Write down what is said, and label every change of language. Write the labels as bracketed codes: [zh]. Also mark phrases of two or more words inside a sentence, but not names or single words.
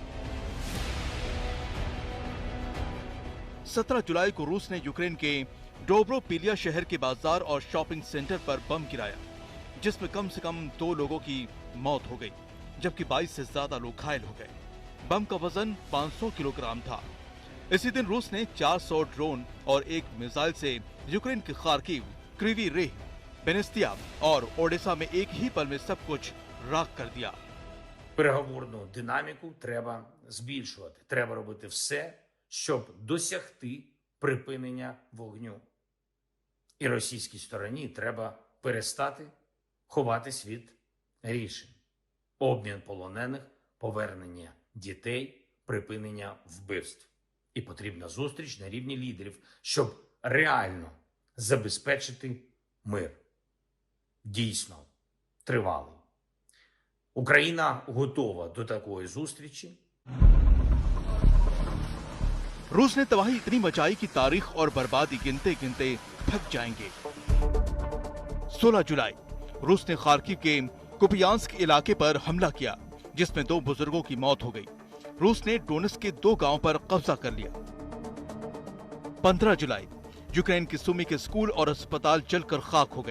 [hi] 17 जुलाई को रूस ने यूक्रेन के डोब्रोपिलिया शहर के बाजार और [en] shopping center [hi] पर बम गिराया, जिसमें कम से कम 2 लोगों की मौत हो गई, जबकि 22 से ज्यादा लोग घायल हो गए। बम का वजन 500 किलोग्राम था। इसी दिन रूस ने 400 ड्रोन और 1 मिसाइल से यूक्रेन के खार्किव, क्रीवी रेह, बेनेस्तिया और ओडेसा में एक ही पल में सब कुछ राख कर दिया। [uk] Переговорну динаміку треба збільшувати. Треба робити все, щоб досягти припинення вогню. І російській стороні треба перестати ховатись від рішень. Обмін полонених, повернення дітей, припинення вбивств. І потрібна зустріч на рівні лідерів, щоб реально забезпечити мир. Дійсно, тривалий. Україна готова до такої зустрічі. [hi] रूस ने तबाही इतनी मचाई कि तारीख और बर्बादी गिनते गिनते थक जाएंगे। 16 जुलाई रूस ने खार्किव के कुपियांस्क इलाके पर हमला किया, जिसमें 2 बुजुर्गों की मौत हो गई। रूस ने डोनेत्स्क के 2 गांवों पर कब्जा कर लिया। 15 जुलाई यूक्रेन के सुमी के स्कूल और अस्पताल जलकर खाक हो गए।